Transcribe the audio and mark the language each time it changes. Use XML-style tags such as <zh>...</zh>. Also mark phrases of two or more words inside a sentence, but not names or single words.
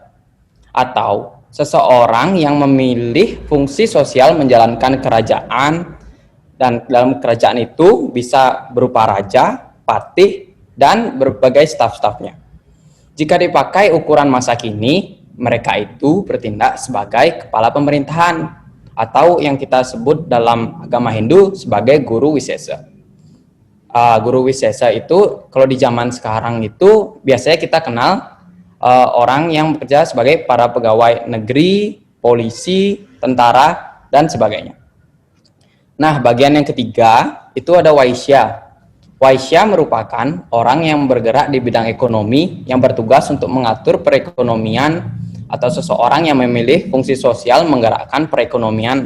<id>Atau seseorang yang memilih fungsi sosial menjalankan kerajaan, dan dalam kerajaan itu bisa berupa raja, patih, dan berbagai staf-stafnya. Jika dipakai ukuran masa kini, mereka itu bertindak sebagai kepala pemerintahan atau yang kita sebut dalam agama Hindu sebagai guru wisesa. Guru wisesa itu kalau di zaman sekarang itu biasanya kita kenal orang yang bekerja sebagai para pegawai negeri, polisi, tentara, dan sebagainya. Nah, bagian yang ketiga itu ada Waisya. Waisya merupakan orang yang bergerak di bidang ekonomi yang bertugas untuk mengatur perekonomian atau seseorang yang memilih fungsi sosial menggerakkan perekonomian.</id>